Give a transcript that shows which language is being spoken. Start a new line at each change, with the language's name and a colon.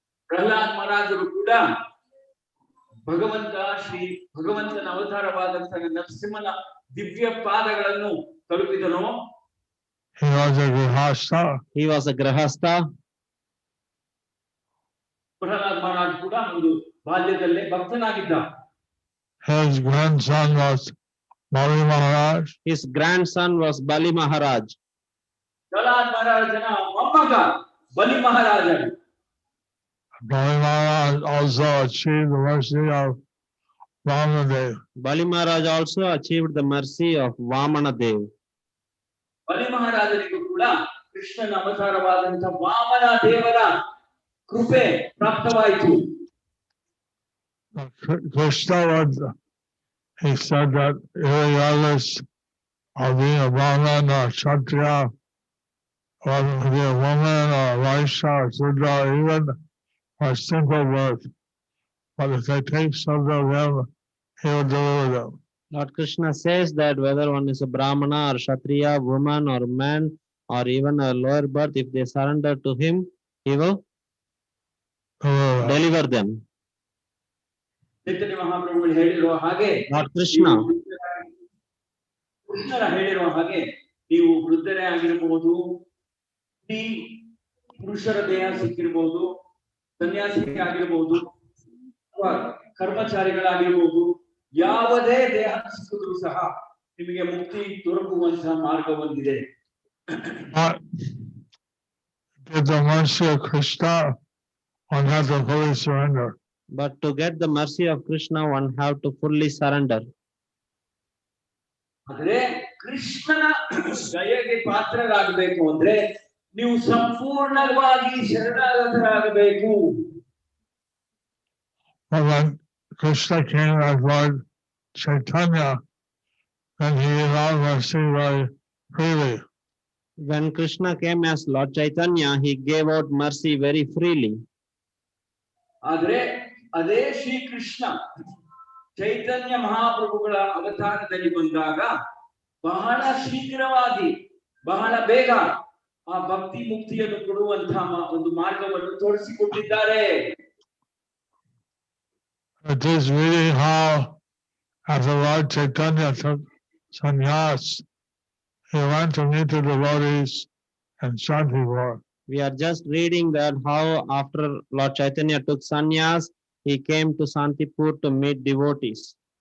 Kannada: ಪ್ರಹ್ಲಾದ್ ಮಹಾರಾಜರು ಕೂಡ ಭಗವಂತನ ಅವತಾರವಾದಂತಹ ನರಸಿಂಹನ ದಿವ್ಯ ಪಾದಗಳನ್ನು ತಲುಪಿದನು.
English: He was a Grihastha. He was a Grihastha.
Kannada: Pralhad Maharaj ಕೂಡ ಒಂದು ಬಾಲ್ಯದಲ್ಲೇ ಭಕ್ತನಾಗಿದ್ದ.
English: His grandson was Bali Maharaj. His grandson was Bali Maharaj.
Kannada: Pralhad ಮಹಾರಾಜನ ಮೊಮ್ಮಗ ಬಲಿ ಮಹಾರಾಜರು.
English: Bali Maharaj also achieved the mercy of Vamadev. Bali Maharaj also achieved the mercy of Vamanadev.
Kannada: ಬಲಿ ಮಹಾರಾಜರಿಗೂ ಕೂಡ ಕೃಷ್ಣನ ಅವತಾರವಾದಂತಹ ವಾಮನ ದೇವರ ಕೃಪೆ ಪ್ರಾಪ್ತವಾಯಿತು.
English: Krishna was, he said that regardless of being a Brahman or Kshatriya, or to be a woman or a Vaishya or Sudra, even a simple birth, but if they take shelter of him, he will deliver them. Lord Krishna says that whether one is a Brahmana or Kshatriya, woman or man, or even a lower birth, if they surrender to him, he will deliver them.
Kannada: ಚೈತನ್ಯ ಮಹಾಪ್ರಭುಗಳು ಹೇಳಿರುವ ಹಾಗೆ
English: Lord Krishna,
Kannada: ಕೃಷ್ಣರ ಹೇಳಿರುವ ಹಾಗೆ ನೀವು ವೃದ್ಧರೇ ಆಗಿರಬಹುದು, ಈ ಪುರುಷರ ದೇಹ ಸಿಕ್ಕಿರಬಹುದು, ಸನ್ಯಾಸಿ ಆಗಿರಬಹುದು, ಅಥವಾ ಕರ್ಮಚಾರಿಗಳಾಗಿರಬಹುದು, ಯಾವುದೇ ದೇಹ ಸಿಕ್ಕಿದ್ರು ಸಹ ನಿಮಗೆ ಮುಕ್ತಿ ದೊರಕುವಂತಹ ಮಾರ್ಗ ಒಂದಿದೆ.
English: Get the mercy of Krishna, one has to fully surrender. but to get the mercy of Krishna, one have to fully surrender.
Kannada: ಆದರೆ ಕೃಷ್ಣನ ದಯೆಗೆ ಪಾತ್ರರಾಗಬೇಕು ಅಂದ್ರೆ ನೀವು ಸಂಪೂರ್ಣವಾಗಿ ಶರಣಾಗತರಾಗಬೇಕು.
English: When Krishna came as Lord Chaitanya, then he allowed mercy very freely. When Krishna came as Lord Chaitanya, he gave out mercy very freely.
Kannada: ಆದ್ರೆ ಅದೇ ಶ್ರೀಕೃಷ್ಣ ಚೈತನ್ಯ ಮಹಾಪ್ರಭುಗಳ ಅವತಾರದಲ್ಲಿ ಬಂದಾಗ ಬಹಳ ಶೀಘ್ರವಾಗಿ ಬಹಳ ಬೇಗ ಆ ಭಕ್ತಿ ಮುಕ್ತಿಯನ್ನು ಕೊಡುವಂತಹ ಒಂದು ಮಾರ್ಗವನ್ನು ತೋರಿಸಿಕೊಟ್ಟಿದ್ದಾರೆ.
English: It is really how, after Lord Chaitanya took sannyas, he went to meet the devotees in Shantipur. We are just reading that how after Lord Chaitanya took sannyas, he came to Santipur to meet devotees.